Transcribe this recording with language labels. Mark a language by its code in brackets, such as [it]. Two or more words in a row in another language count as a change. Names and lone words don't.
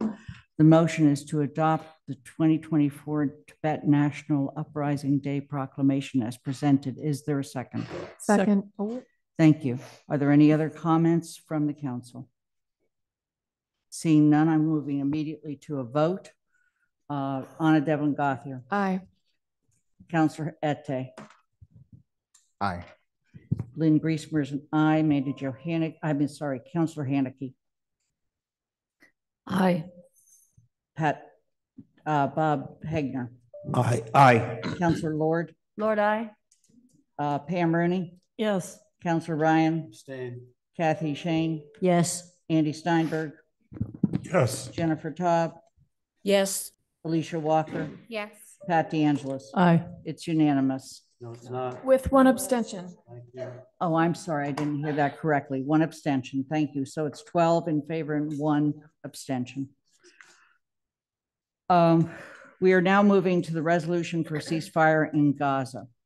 [en] The motion is to adopt the 2024 Tibet National Uprising Day Proclamation as presented. Is there a second? Second. Thank you. Are there any other comments from the council? Seeing none, I'm moving immediately to a vote. Anna Devlin Gauthier. Aye. Councillor Ette. Aye. Lynn Griesmer is an aye. Mandy Johannick. Councillor Haneke. Aye. Bob Hegner. Aye. Aye. Councillor Lord. Lord, aye. Pam Rooney. Yes. Councillor Ryan. Abstain. Kathy Shane. Yes. Andy Steinberg. Yes. Jennifer Taub. Yes. Alicia Walker. Yes. Pat DeAngelis. Aye. It's unanimous. No, it's not. With one abstention. Thank you. Oh, I'm sorry. I didn't hear that correctly. One abstention. Thank you. So it's 12 in favor and one abstention. We are now moving to the resolution for ceasefire in Gaza.